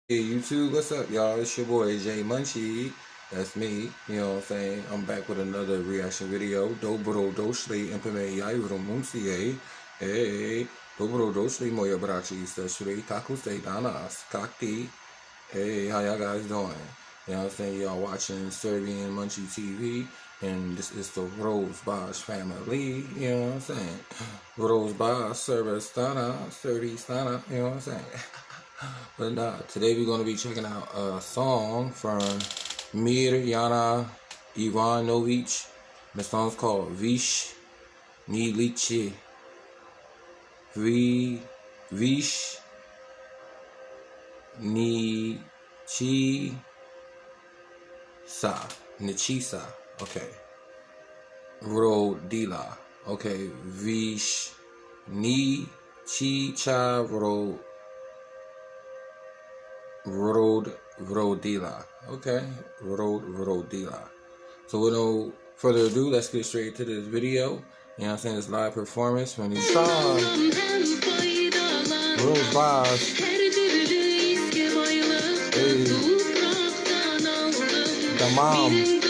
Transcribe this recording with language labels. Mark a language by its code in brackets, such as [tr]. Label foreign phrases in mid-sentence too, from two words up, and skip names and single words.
[en] Hey YouTube, what's up y'all? It's your boy Jay Munchie. That's me, you know what I'm saying? I'm back with another reaction video. [sr] Dobro došli, Mirjana Ivanović. Hey, dobro došli moje braći i sestre. Kako ste danas? Kak ti? [en] Hey, how y'all guys doing? You know what I'm saying? Y'all watching Serbian Munchie TV. And this is the Rose Bosch family, you know what I'm saying? Rose Bosch, Serbistana, you know what I'm saying? But today we're going to be checking out a song from Mirjana Ivanović. The song's called Višnjičica. Višnjičica. Okay. Rodila. Okay. Višnjičica rodila. Okay. Rodila. So with no further ado, let's get straight to this video. You know what I'm saying? This live performance from these songs. Rose Bosch. Hey. The mom.